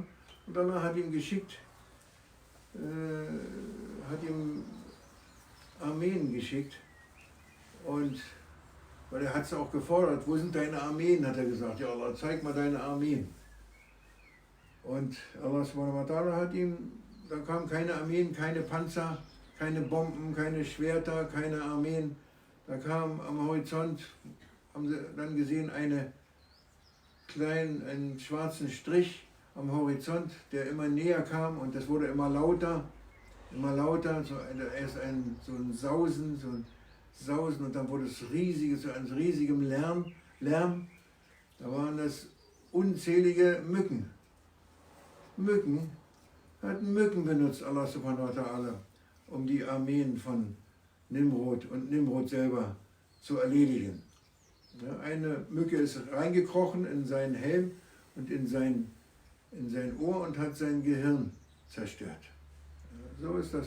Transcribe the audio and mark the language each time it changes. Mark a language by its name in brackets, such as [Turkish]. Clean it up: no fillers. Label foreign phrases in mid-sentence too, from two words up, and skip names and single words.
[German] Und Allah hat ihm geschickt, hat ihm Armeen geschickt, und weil er hat es auch gefordert, wo sind deine Armeen, hat er gesagt, ja Allah, zeig mal deine Armeen. Und Allah [Arabic] سبحانه وتعالى [German] hat ihm, da kamen keine Armeen, keine Panzer, keine Bomben, keine Schwerter, keine Armeen. Da kam am Horizont, haben sie dann gesehen, einen schwarzen Strich am Horizont, der immer näher kam, und das wurde immer lauter, erst so ein Sausen, und dann wurde es riesig, zu einem riesigen Lärm. Da waren das unzählige Mücken. Hatten Mücken benutzt, [Arabic] الله سبحانه وتعالى, [German] um die Armeen von Nimrod und Nimrod selber zu erledigen. Eine Mücke ist reingekrochen in seinen Helm und in sein Ohr und hat sein Gehirn zerstört. So ist das.